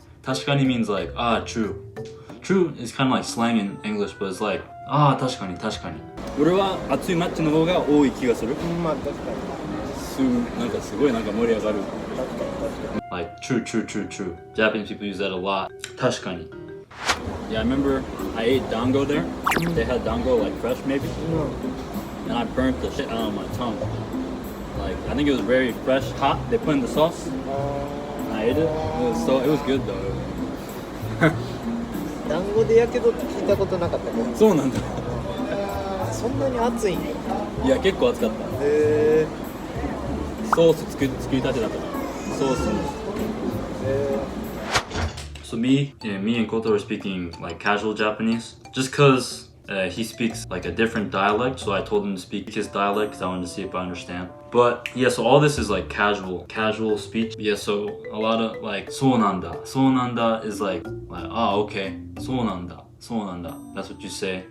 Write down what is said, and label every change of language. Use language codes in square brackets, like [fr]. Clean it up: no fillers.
[ja] 確かに [en] means like, true. True is kind of like slang in English, but it's like, 確かに。 [ja] 俺は熱いマッチの方が多い気がする。まあ確かに。なんかすごいなんか盛り上がる。 [en] Like, true. Japanese people use that a lot. [ja] 確かに. [en] Yeah, I remember I ate dango there. They had dango like fresh maybe. And I burnt the shit out of my tongue. Like, I think it was very fresh, hot. They put in the sauce. And I ate it. It was good though. [ja] 団子でやけどって聞いたことなかったけど。そうなんだ。そんなに熱いんや。いや、結構熱かった。ソース作りたてだったから。ソースに。 [en] So me and Koto are speaking like casual Japanese, just cause he speaks like a different dialect, so I told him to speak his dialect because I wanted to see if I understand. But yeah, so all this is like casual speech. Yeah, so a lot of like sounanda is like okay, sounanda. That's what you say.